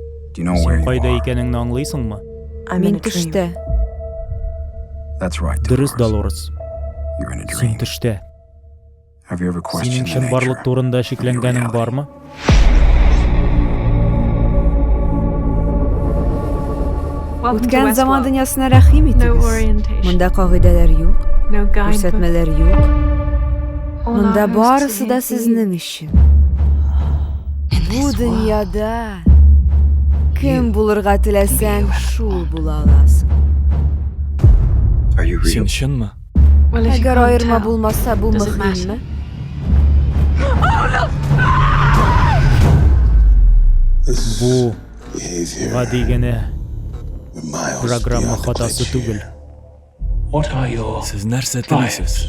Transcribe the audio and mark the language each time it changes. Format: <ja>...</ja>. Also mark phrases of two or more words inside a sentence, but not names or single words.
<en>Do you know where</en> <tt>Сен</tt> <en>you</en> <tt>кайда</tt> <en>are?</en> <tt>икәнеңне аңлыйсыңмы? Мин төштә.</tt> <en>That's right,</en> <tt>Дөрес,</tt> <en>Dolores.</en> <tt>Долорес.</tt> <en>You're in a</en> <tt>Син</tt> <en>dream.</en> <tt>төштә.</tt> <en>Have you ever</en> <tt>Синең</tt> <en>questioned the</en> <tt>чынбарлык</tt> <en>nature</en> <tt>турында</tt> <en>of your</en> <tt>шикләнгәнең</tt> <en>reality?</en> <tt>бармы? Үткән заман дөньясына рәхим итегез. Монда кагыйдәләр юк, күрсәтмәләр юк. Монда барысы да сезнең өчен. Бу дөньяда кем булырга теләсәң, шул була аласың.</tt> <en>Are you</en> <tt>Син</tt> <en>real?</en> <tt>чынмы? Әгәр аерма булмаса, бу мөһимме? Бу гади генә программа хатасы түгел. Сез нәрсә телисез?</tt>